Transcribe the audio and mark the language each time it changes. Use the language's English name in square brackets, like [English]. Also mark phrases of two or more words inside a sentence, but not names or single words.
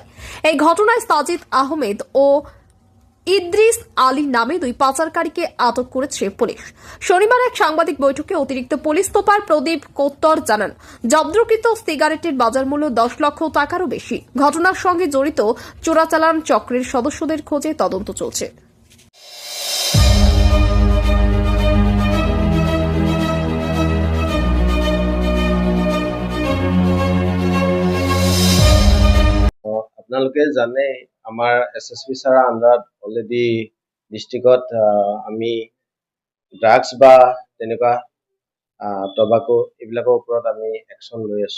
[Bangla] এই ঘটনায় সাজিদ আহমেদ ও ইদ্রিস আলী নামে 2 পাচারকারীকে আটক করেছে পুলিশ। শনিবার এক সাংবাদিক বৈঠকে অতিরিক্ত পুলিশ সুপার প্রদীপ কোত্তর জানান, জব্দকৃত সিগারেটের বাজার মূল্য 10 লক্ষ টাকারও বেশি। ঘটনার সঙ্গে জড়িত চোরাচালান চক্রের সদস্যদের খোঁজে তদন্ত চলছে। [Assamese] আপোনালোকে জানে আমাৰ SSP ছাৰৰ আণ্ডাৰত অলৰেডি ডিষ্ট্ৰিক্টত আমি ড্ৰাগছ বা তেনেকুৱা টবাকো এইবিলাকৰ ওপৰত আমি একশ্যন লৈ আছো।